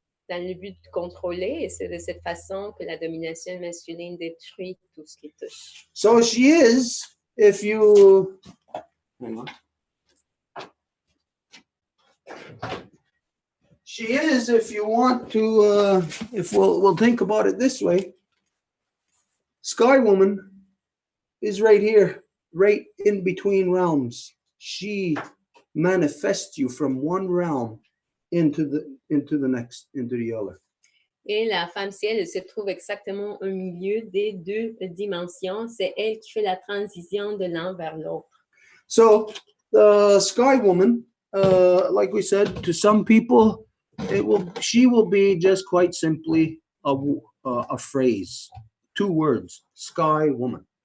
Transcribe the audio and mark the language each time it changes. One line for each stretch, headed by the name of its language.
French: Dans le but de contrôler, et c'est de cette façon que la domination masculine détruit tout ce qui touche.
English: So she is, if you, hang on. She is, if you want to, if we'll think about it this way, Sky Woman is right here, right in between realms. She manifests you from one realm into the next, into the other.
French: Et la femme ciel, elle se trouve exactement au milieu des deux dimensions. C'est elle qui fait la transition de l'un vers l'autre.
English: So the Sky Woman, like we said, to some people, she will be just quite simply a phrase, 2 words, Sky Woman.